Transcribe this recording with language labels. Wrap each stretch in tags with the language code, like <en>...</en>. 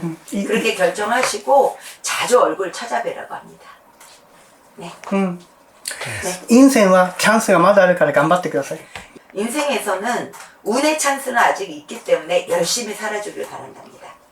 <ko>그렇게 결정하시고 자주 얼굴 찾아뵈라고 합니다. 네.</ko> <ja>陰線はチャンスがまだあるから頑張ってください。</ja> <ko>인생에서는 운의 찬스는 아직 있기 때문에 열심히 살아주길 바란답니다.</ko>